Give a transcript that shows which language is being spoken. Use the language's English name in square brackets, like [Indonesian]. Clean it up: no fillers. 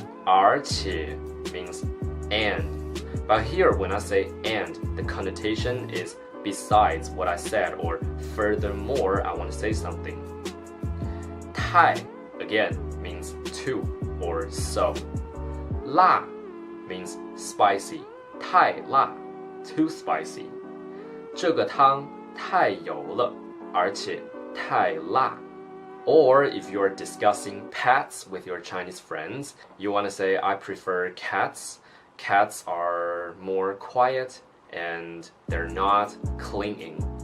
[English] 而且 means and. But here, when I say and, the connotation is besides what I said, or furthermore, I want to say something. 太, again, means to or so. 辣 means spicy. 太辣, too spicy. [Chinese] 这个汤太油了，而且太辣. [English] Or if you're discussing pets with your Chinese friends, you want to say, I prefer cats. Cats are more quiet and they're not clinging.